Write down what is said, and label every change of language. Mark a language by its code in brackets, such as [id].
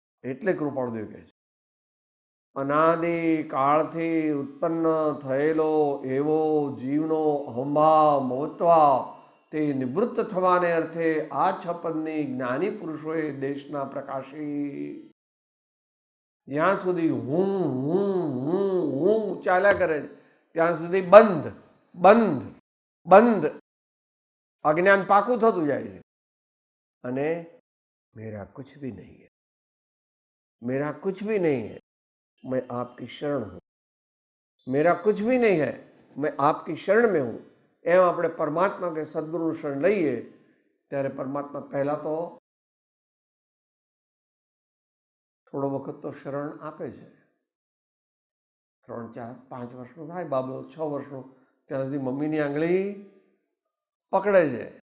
[gu] એટલે કૃપાળુદેવ કહે છે, અનાદિ કાળથી ઉત્પન્ન થયેલો એવો જીવનો અહંભાવ મમત્વા તે નિવૃત્ત થવાને અર્થે આ છપ્પનની જ્ઞાની પુરુષોએ દેશના પ્રકાશી જ્યાં સુધી હું ચાલ્યા કરે છે ત્યાં સુધી બંધ બંધ બંધ અજ્ઞાન પાકું થતું જાય છે. [hi] અને મેરા કુછ ભી નહીં है, मेरा कुछ भी नहीं है, मैं आपकी शरण हूं, मेरा कुछ भी नहीं है, मैं आपकी शरण में हूं. [gu] એમ આપણે પરમાત્મા કે સદગુરુનું શરણ લઈએ ત્યારે પરમાત્મા પહેલા તો થોડો વખત તો શરણ આપે છે. 3, 4, 5 વર્ષનો થાય બાબલો, 6 વર્ષનો, ત્યાં સુધી મમ્મીની આંગળી પકડે છે.